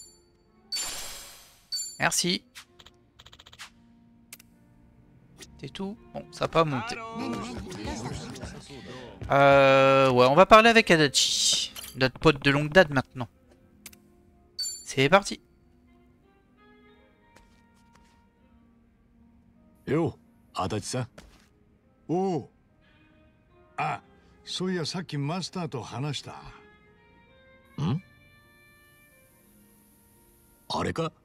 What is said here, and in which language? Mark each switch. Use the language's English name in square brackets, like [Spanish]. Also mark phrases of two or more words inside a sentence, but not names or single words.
[French] Merci. C'est tout? Bon, ça n'a pas monté. Ouais, on va parler avec Adachi. Notre pote de longue date maintenant. C'est parti. Yo, Adachi-san. [Japanese] おう。あ、そういやさっきマスターと話した。ん？あれか？